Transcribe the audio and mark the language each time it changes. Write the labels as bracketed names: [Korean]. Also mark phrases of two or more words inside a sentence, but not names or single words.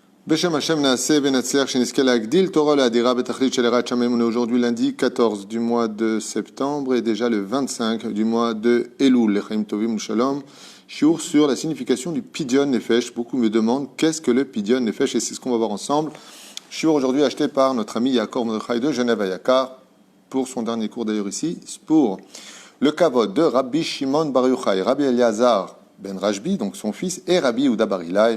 [Hebrew] בשם השם נעשה ונצליח שנזכה להגדיל תורה ולהאדירה בתכלית של יראת שמים. [French] On est aujourd'hui lundi 14 du mois de septembre et déjà le 25 du mois de Elul. [Hebrew] לחיים טובים שלום. [French] Shiur sur la signification du [Hebrew] פדיון נפש. [French] Beaucoup me demandent qu'est-ce que le [Hebrew] פדיון נפש [French] et c'est ce qu'on va voir ensemble. Shiur aujourd'hui acheté par notre ami Yaakov Mordechai de Genève à Yakar pour son dernier cours d'ailleurs ici, pour le Kavod de Rabbi Shimon Bar Yochai, Rabbi Eliezer ben Rajbi, donc son fils, et Rabbi Yehuda Bar Ilai.